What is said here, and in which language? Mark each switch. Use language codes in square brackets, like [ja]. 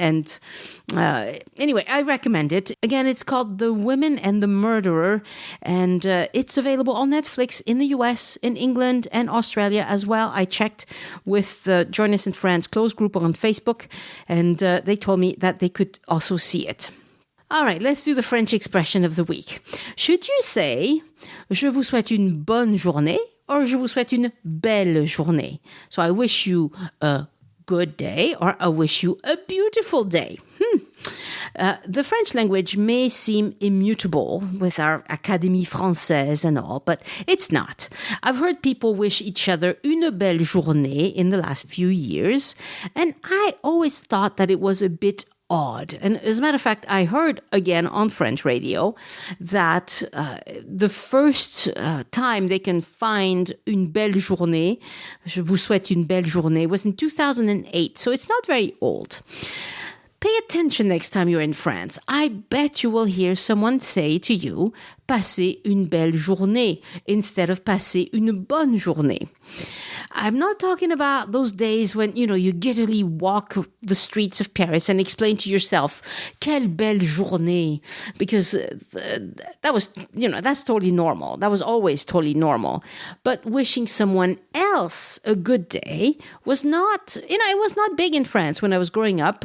[en] And anyway, I recommend it. Again, it's called The Women and the Murderer. And it's available on Netflix in the US, in England, and Australia as well. I checked with the Join Us in France closed group on Facebook, and they told me that they could also see it. All right, let's do the French expression of the week. Should you say, [fr] je vous souhaite une bonne journée, or je vous souhaite une belle journée? [en] So I wish you a good day, or I wish you a beautiful day. The French language may seem immutable with our Académie Française and all, but it's not. I've heard people wish each other [fr] une belle journée [en] in the last few years, and I always thought that it was a bit odd. And as a matter of fact, I heard again on French radio that the first time they can find [fr] une belle journée, je vous souhaite une belle journée, [en] was in 2008. So it's not very old. Pay attention next time you're in France. I bet you will hear someone say to you, [fr] passez une belle journée, [en] instead of [fr] passez une bonne journée. [en] I'm not talking about those days when, you giddily walk the streets of Paris and explain to yourself, [fr] quelle belle journée, [en] because that was, that's totally normal. That was always totally normal. But wishing someone else a good day was not, it was not big in France when I was growing up.